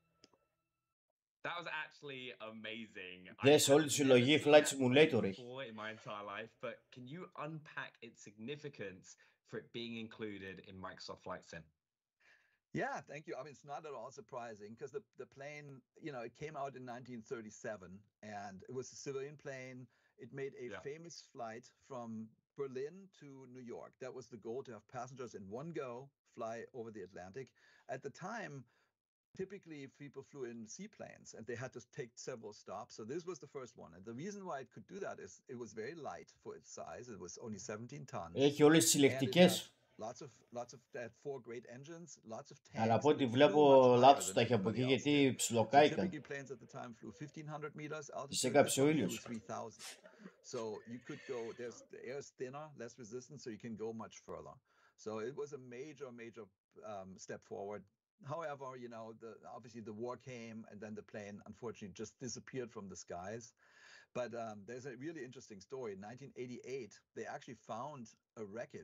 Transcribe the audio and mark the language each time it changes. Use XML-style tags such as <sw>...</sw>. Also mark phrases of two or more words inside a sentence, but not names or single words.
<en>That was actually amazing.</en> <el>Δες όλη τη συλλογή Flight Simulator έχει.</el> <en>In my entire life, but can you unpack its significance for it being included in Microsoft Flight Sim? Yeah, thank you. I mean, it's not at all surprising because the plane, it came out in 1937 and it was a civilian plane. It made a famous flight from Berlin to New York. That was the goal, to have passengers in one go fly over the Atlantic. At the time, typically people flew in seaplanes and they had to take several stops. So this was the first one. And the reason why it could do that is it was very light for its size. It was only 17 tons.</en> <el>Έχει όλες τις συλλεκτικές.</el> <en>Lots of that 4 great engines, lots of tanks.</en> <el>Αλλά από ό,τι βλέπω λάθος τα έχει από εκεί γιατί ψιλοκάηκαν.</el> <en>Typically planes at the time flew 1500 meters altitude.</en> <el>Τις έκαψε ο ήλιος.</el> <en>3000. So you could go, the air is thinner, less resistant, so you can go much further. So it was a major step forward. However, obviously the war came and then the plane unfortunately just disappeared from the skies. But there's a really interesting story. In 1988, they actually found a wreckage.</en>